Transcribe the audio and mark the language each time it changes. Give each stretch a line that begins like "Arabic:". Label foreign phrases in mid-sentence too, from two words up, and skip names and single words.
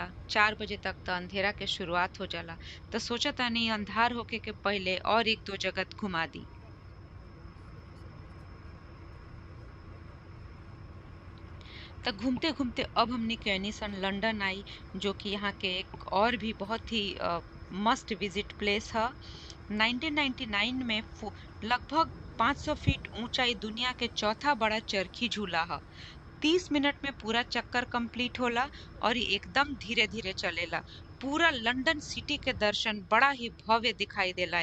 Bhojpuri: 4 बजे तक त अंधेरा के शुरुआत हो जाला। तो सोचा तानी अंधार होके के पहले और एक दो जगह घुमा दी। तो घूमते घूमते अब हमने कैनिसन लंदन आई, जो कि यहाँ के एक और भी बहुत ही
English: must visit place
Bhojpuri: है। 1999 में लगभग 500 फीट ऊंचाई दुनिया के चौथा बड़ा चरखी झूला है। 30 मिनट में पूरा चक्कर कंप्लीट होला और ये एकदम धीरे धीरे चलेला। पूरा लंदन सिटी के दर्शन बड़ा ही भव्य दिखाई देला।